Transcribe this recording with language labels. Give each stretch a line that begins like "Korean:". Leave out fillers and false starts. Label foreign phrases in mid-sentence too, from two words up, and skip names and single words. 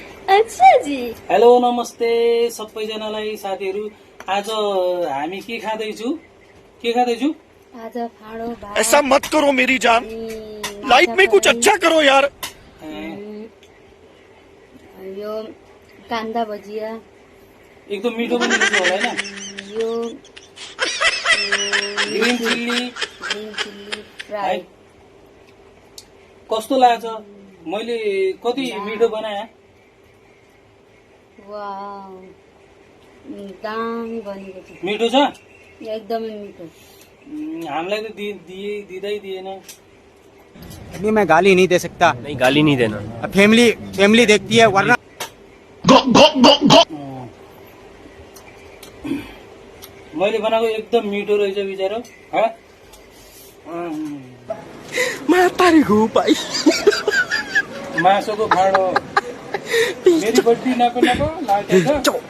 Hindi: अच्छा जी।
Nepali: हेलो नमस्ते सबैजनालाई साथीहरू। आज हामी के खाँदैछु आज फाँडो भात।
Hindi: ऐसा मत करो मेरी जान, लाइफ में कुछ अच्छा करो यार।
Nepali: यो कांदा भजिया एकदम मिठो पनि हुन्छ होला हैन। यो
English: green chilli फ्राई।
Nepali: कस्तो लाग्छ? मैले कति मिठो बनाए? वाउ दाम बनेको छ। मिठो छ? एकदमै मिठो। हामीलाई त दिँदै दिएन।
Hindi: नहीं मैं गाली नहीं दे सकता। नहीं गाली नहीं देना। फैमिली देखती है वरना।
Nepali: मैले बनाएको एकदम मिठो रहेछ बिचारो। मासुको फाँडो मेरी बड्डी नको लागेछ।